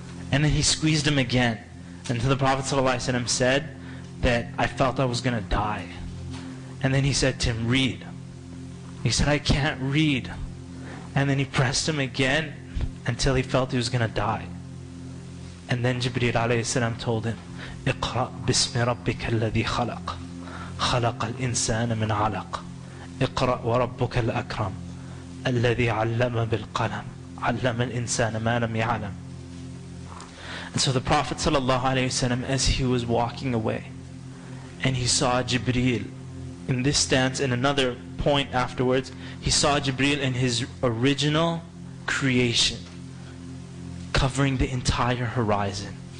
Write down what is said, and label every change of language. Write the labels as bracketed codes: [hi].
[en] And then he squeezed him again until the Prophet ﷺ said that I felt I was going to die. And then he said to him, read. He said, I can't read. And then he pressed him again until he felt he was going to die. And then Jibreel alayhi salam told him, [ar] اقرأ باسم ربك الذي خلق خلق الإنسان من علق اقرأ وربك الأكرم الذي علم بالقلم علم الإنسان ما لم يعلم. [en] And so the Prophet ﷺ, as he was walking away, and he saw Jibreel in this stance, in another point afterwards, he saw Jibreel in his original creation, covering the entire horizon.